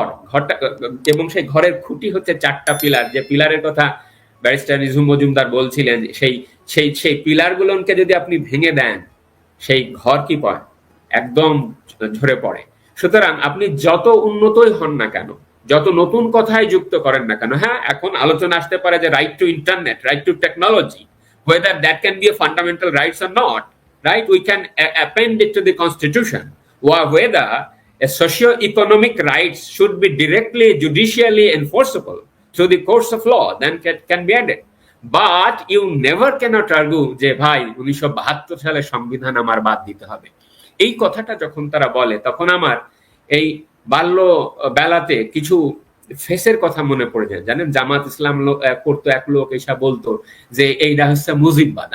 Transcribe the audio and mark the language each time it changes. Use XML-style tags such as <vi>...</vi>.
<bn>ঘরটা, এবং সেই ঘরের খুঁটি হচ্ছে 4টা পিলার, যে পিলারের কথা ব্যারিস্টার নিঝুম মজুমদার বলছিলেন, সেই পিলারগুলোকে যদি আপনি ভেঙে দেন, সেই ঘর কি পড়ে, একদম ঝরে পড়ে। সুতরাং আপনি যত উন্নতই হন না কেন, যত নতুন কথাই যুক্ত করেন না কেন, হ্যাঁ এখন আলোচনা আসতে পারে যে</bn> <en>Right to internet, right to technology, whether that can be a fundamental rights or not, right? We can append it to the constitution, or whether socio-economic rights should be directly judicially enforceable through the courts of law, then can be added. But you never cannot argue</en> <bn>যে ভাই 1972 সালের সংবিধান আমার বাদ দিতে হবে। এই কথাটা যখন তারা বলে তখন আমার এই বাল্য বেলাতে কিছু ফেসের কথা মনে পড়ে যায়। জানেন, জামাত ইসলাম করতো এক লোক এসা বলতো যে এইটা হচ্ছে মুজিববাদ।</bn>